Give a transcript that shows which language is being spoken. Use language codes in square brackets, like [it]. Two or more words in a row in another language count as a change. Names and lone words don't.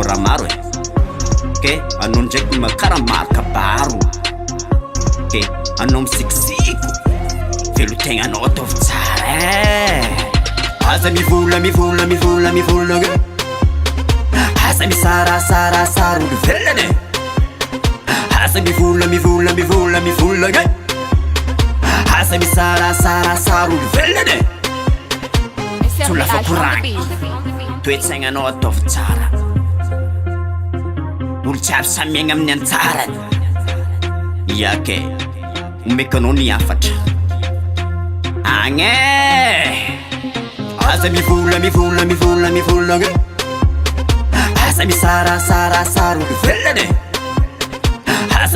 [mg] raha maro Ke anao ndraiky makara maro kabaro Ke anao misikisiko Velotegna anao ataovy tsara Aza mivolagna Aza misarasarasara olo velany Aza mivolagna Aza misarasarasara olo velany [en] SRBH on the beat. [mg] Toetsainanao ataovy tsara Olo jiaby samy miaigna amin'ny antsarany Yake Omeko anao ny afatra Agne Aza mivolagna Aza misarasarasara olo velany Aza